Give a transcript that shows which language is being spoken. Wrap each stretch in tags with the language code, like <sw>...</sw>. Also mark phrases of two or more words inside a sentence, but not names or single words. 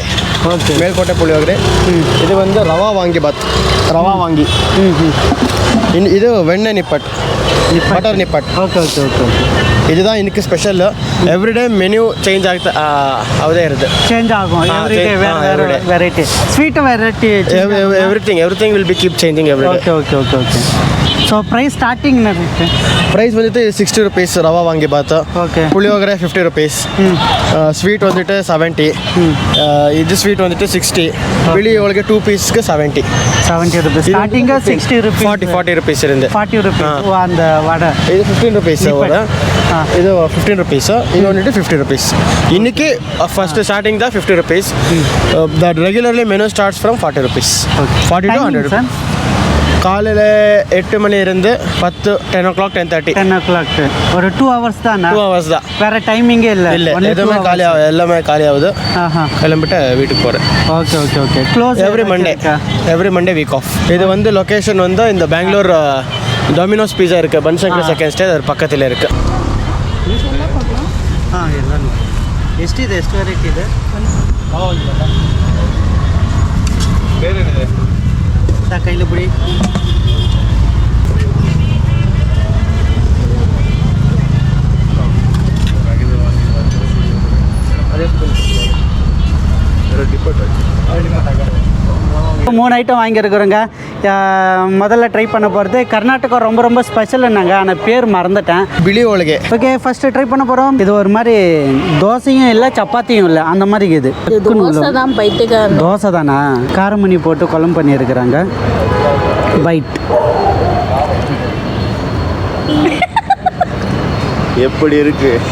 <ta>ஓகே. மேல்கோட்டை புளியோகரை. இது வந்து ரவா வாங்கி பாத், ரவா வாங்கி. இது வெண்ணெய் நிப்பட், பட்டர் நிப்பட்.</ta> <kn>ಓಕೆ.</kn> <ta>இதுதான் இன்னைக்கு ஸ்பெஷல்.</ta> <en>everyday menu change</en> <ta>ஆகுதே இருக்குது. சேஞ்ச் ஆகும் எவ்ரிடே, வேறு வெரைட்டி ஸ்வீட் வெரைட்டி.</ta> <en>Everything will be keep changing everyday. OK. So price starting</en> <ta>இருக்கு. ப்ரைஸ் வந்துட்டு 60 rupees ரவா வாங்கி பாத்து. ஓகே. புளியோகரை 50 rupees. ஸ்வீட் வந்துட்டு 70. இது ஸ்வீட் வந்துட்டு 60.</ta> <kn>ಬಿಳಿ ಹೋಳಿಗೆ 2 ಪೀಸ್ಗೆ 70</kn> <en>rupees. ஸ்டார்டிங் 60 rupees.</en> <ta>40 rupees இருந்து 40 rupees அந்த வடை. இது 15 rupees வடை. இது 15 rupees. இது வந்துட்டு 50 rupees. இன்னைக்கு ஃபர்ஸ்ட் ஸ்டார்டிங் தான் 50 rupees.</ta> <en>The regularly menu starts from 40 rupees. 40 to 100 rupees.</en> <ta>காலையில் 8 மணி இருந்து 10 o'clock 10:30 ஒரு 2 hours தான். 2 hours தான், வேறு டைமிங்கே இல்லை. எதுவுமே எல்லாமே காலி ஆகுது. கிளம்பிட்டு வீட்டுக்கு போகிறேன்.</ta> <en>OK. Close Every Monday week off.</en> <ta>இது வந்து லொக்கேஷன் வந்து இந்த பெங்களூர் டொமினோஸ் பீஸா இருக்குது, பன்சங்கர் செகண்ட் ஸ்டேஜ், அது பக்கத்தில் இருக்குது.</ta> <kn>ಎಷ್ಟಿದೆ? ಎಷ್ಟು ವೆರೈಟಿ ಇದೆ? ಬೇರೆ ಕೈಲಿ ಬಿಡಿ.</kn> <ta>மூணு ஐட்டம் வாங்கியிருக்கிறோங்க. முதல்ல ட்ரை பண்ண போகிறது கர்நாடகா ரொம்ப ஸ்பெஷல்னாங்க, ஆனால் பேர் மறந்துட்டேன். ಬಿಳಿ ಹೋಳಿಗೆ. ஓகே,</ta> <en>first try</en> <ta>பண்ண போகிறோம். இது ஒரு மாதிரி தோசையும் இல்லை, சப்பாத்தியும் இல்லை, அந்த மாதிரி இது தோசை தானா? காரமணி போட்டு குழம்பு பண்ணியிருக்கிறாங்க. பைட் எப்படி இருக்கு?</ta>